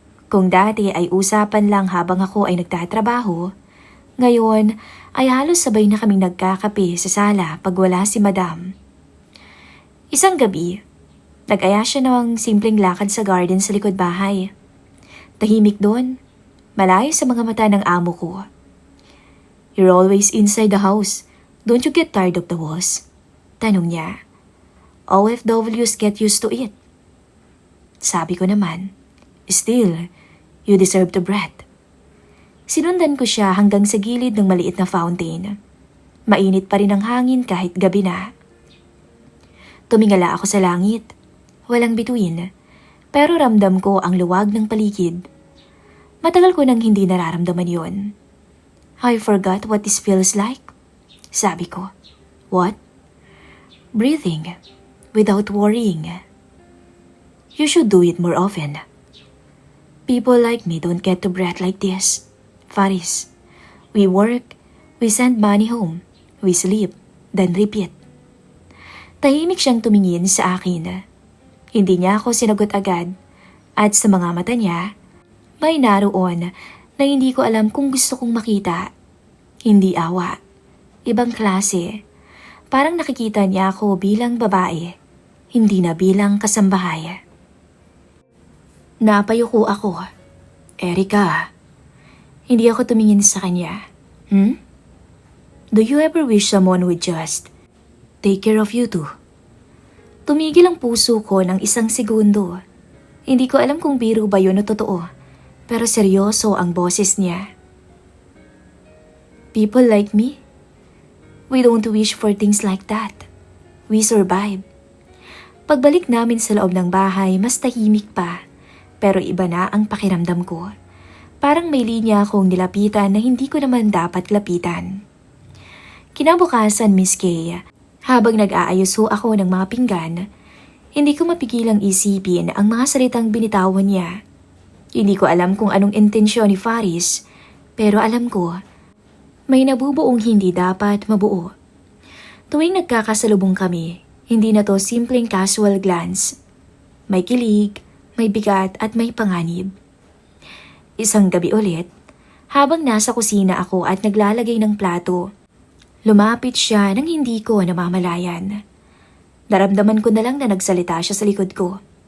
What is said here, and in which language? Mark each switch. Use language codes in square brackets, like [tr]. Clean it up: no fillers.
[tl] Kung dati ay usapan lang habang ako ay nagtatrabaho, ngayon ay halos sabay na kaming nagkakape sa sala pag wala si Madam. Isang gabi, nag-aya siya ng simpleng lakad sa garden sa likod bahay. Tahimik doon, malayo sa mga mata ng amo ko. [en] "You're always inside the house. Don't you get tired of the walls?" [tl] Tanong niya. [en] "OFWs get used to it." [tl] Sabi ko naman, [en] "Still, you deserve to breath." [tl] Sinundan ko siya hanggang sa gilid ng maliit na fountain. Mainit pa rin ang hangin kahit gabi na. Tumingala ako sa langit. Walang bituin, pero ramdam ko ang luwag ng paligid. Matagal ko nang hindi nararamdaman yon. "I forgot what this feels like," sabi ko. "What?" [en] "Breathing, without worrying. You should do it more often. People like me don't get to breathe like this, Faris. We work, we send money home, we sleep, then repeat." [tl] Tahimik siyang tumingin sa akin. Hindi niya ako sinagot agad, at sa mga mata niya, may naroon na hindi ko alam kung gusto kong makita. Hindi awa, ibang klase. Parang nakikita niya ako bilang babae, hindi na bilang kasambahay. Napayuko ako. "Erica." Hindi ako tumingin sa kanya. [en] "Do you ever wish someone would just take care of you too?" [tl] Tumigil ang puso ko ng isang segundo. Hindi ko alam kung biro ba yun o totoo, pero seryoso ang boses niya. [en] "People like me? We don't wish for things like that. We survive." [tl] Pagbalik namin sa loob ng bahay, mas tahimik pa, pero iba na ang pakiramdam ko. Parang may linya akong nilapitan na hindi ko naman dapat lapitan. Kinabukasan, Miss Kay, habang nag-aayos ho ako ng mga pinggan, hindi ko mapigilang isipin ang mga salitang binitawan niya. Hindi ko alam kung anong intensyon ni Faris, pero alam ko, may nabubuong hindi dapat mabuo. Tuwing nagkakasalubong kami, hindi na to simpleng [en] casual glance. [tl] May kilig, may bigat at may panganib. Isang gabi ulit, habang nasa kusina ako at naglalagay ng plato, lumapit siya nang hindi ko namamalayan. Naramdaman ko na lang na nagsalita siya sa likod ko.